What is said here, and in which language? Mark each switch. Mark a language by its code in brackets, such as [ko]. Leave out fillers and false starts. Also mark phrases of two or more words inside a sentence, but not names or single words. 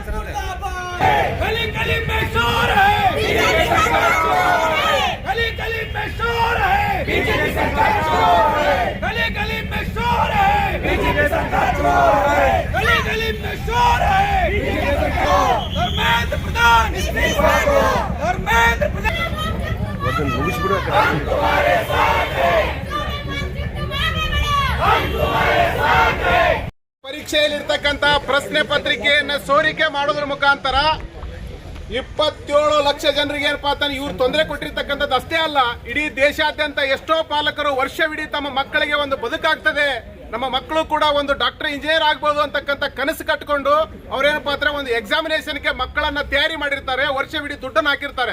[hi] गली गली में शोर है बीजेपी सरकार चोर है गली गली में शोर है बीजेपी सरकार चोर है गली गली में शोर है बीजेपी सरकार चोर है गली गली में शोर है बीजेपी सरकार धर्मेंद्र प्रधान इस्तीफा दो धर्मेंद्र प्रधान हम तुम्हारे साथ हैं हम तुम्हारे साथ हैं [kn] ಪರೀಕ್ಷೆಯಲ್ಲಿರ್ತಕ್ಕಂಥ ಪ್ರಶ್ನೆ ಪತ್ರಿಕೆಯನ್ನು ಸೋರಿಕೆ ಮಾಡೋದ್ರ ಮುಖಾಂತರ 27 ಲಕ್ಷ ಜನರಿಗೆ ಏನಪ್ಪಾ ಅಂತ ಇವ್ರು ತೊಂದರೆ ಕೊಟ್ಟಿರ್ತಕ್ಕಂಥದ್ದು ಅಷ್ಟೇ ಅಲ್ಲ, ಇಡೀ ದೇಶಾದ್ಯಂತ ಎಷ್ಟೋ ಪಾಲಕರು ವರ್ಷವಿಡೀ ತಮ್ಮ ಮಕ್ಕಳಿಗೆ ಒಂದು ಬದುಕಾಗ್ತದೆ, ನಮ್ಮ ಮಕ್ಕಳು ಕೂಡ ಒಂದು ಡಾಕ್ಟರ್ ಇಂಜಿನಿಯರ್ ಆಗ್ಬೋದು ಅಂತಕ್ಕಂಥ ಕನಸು ಕಟ್ಕೊಂಡು ಅವ್ರೇನಪ್ಪಾ ಅಂದ್ರೆ ಒಂದು ಎಕ್ಸಾಮಿನೇಷನ್ಗೆ ಮಕ್ಕಳನ್ನ ತಯಾರಿ ಮಾಡಿರ್ತಾರೆ, ವರ್ಷವಿಡೀ ದುಡ್ಡನ್ನು ಹಾಕಿರ್ತಾರೆ.